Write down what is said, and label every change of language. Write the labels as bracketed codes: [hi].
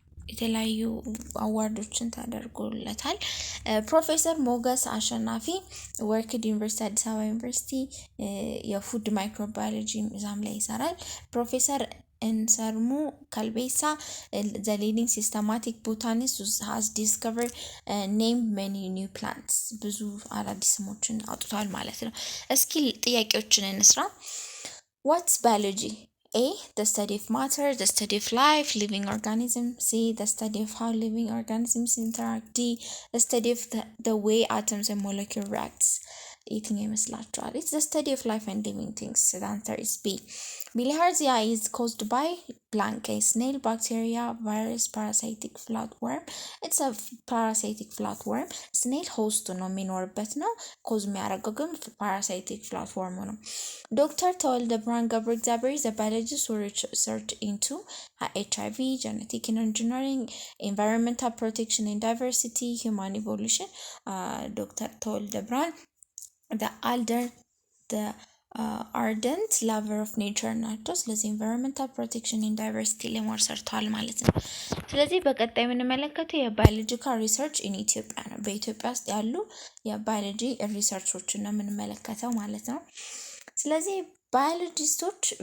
[am] የተለያዩ አዋርዶችን ተደርጎለታል። ፕሮፌሰር ሞገስ አሸናፊ ወርክድ ዩኒቨርሲቲ አዲስ አበባ ዩኒቨርሲቲ የፉድ ማይክሮባዮሎጂ ዛም ላይ ይሰራል። ፕሮፌሰር እንሰርሙ ካልቤሳ [en] the leading systematic botanist who has discovered named many new plants [am] ብዙ አዳዲስ ስሞችን አውጥቷል ማለት ነው። እስኪ ጥያቄዎችን እንስራ። [en] what's biology? A, the study of matter, the study of life, living organisms. C, the study of how living organisms interact. D, the study of the way atoms and molecules reacts. Eating [am] ይመስላችኋል? [en] It's the study of life and living things. So the answer is B. Bilharzia is caused by blank, a snail, bacteria, virus, parasitic flatworm. It's a parasitic flatworm. [am] Snail host ነው የሚኖርበት ነው። ኮዝ የሚያደርገው ግን parasitic flatworm ነው። Dr. [en] ተወልደ ብርሃን ገብረ እግዚአብሔር is a biologist who researched into HIV, genetic engineering, environmental protection and diversity, human evolution. ዶክተር ተወልደ ብርሃን the ardent lover of nature [am] ናቸው። ስለዚህ [en] environmental protection and diversity [am] ላይ ማር ሰርተዋል ማለት ነው። ስለዚህ በቀጣይ የምንመለከተው የባዮሎጂካል ሪሰርች ኢን ኢትዮጵያ ነው። በኢትዮጵያ ውስጥ ያሉ የባዮሎጂ ሪሰርቾችን ነው የምንመለከተው ማለት ነው። ስለዚህ ባዮሎጂስቶች